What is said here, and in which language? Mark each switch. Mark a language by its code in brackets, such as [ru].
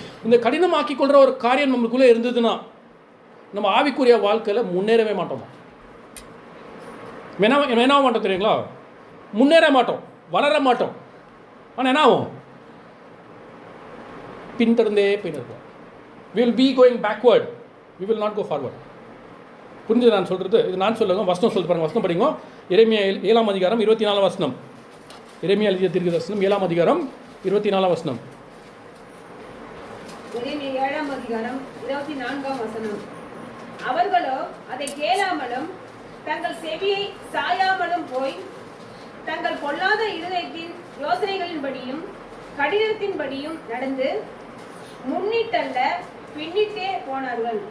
[ta] இந்த கடினமாக்கி கொள்கிற ஒரு காரியம் நம்மளுக்குள்ளே இருந்ததுன்னா நம்ம ஆவிக்குரிய வாழ்க்கையில் முன்னேறவே மாட்டோமா? என்ன மாட்டோம் தெரியுங்களா? முன்னேற மாட்டோம், வளர மாட்டோம். ஆனால் என்ன ஆகும், பின்தொடர்ந்தே போயிருக்கோம். [en] we will be going backward, we will not go forward. [ta] புரிஞ்சது நான் சொல்கிறது? இது நான் சொல்லுங்க, வசனம் சொல்லி பாருங்க. வசனம் படிங்க. எரேமியா 7ஆம் அதிகாரம் 24 வசனம். எரேமியா எழுதிய தீர்க்கதரிசனம் 7ஆம் அதிகாரம் 24 வசனம். எரேமியா 7ஆம் அதிகாரம் 24ஆம் வசனம். அவர்களோ அதை கேளாமலும் தங்கள் செவியை சாயாமலும் போய் தங்கள் பொல்லாத இருதயத்தின் யோசனைகளின்படியும் கடினத்தின்படியும் நடந்து முன்னிட்டல்ல பின்னிட்டே போனார்கள்.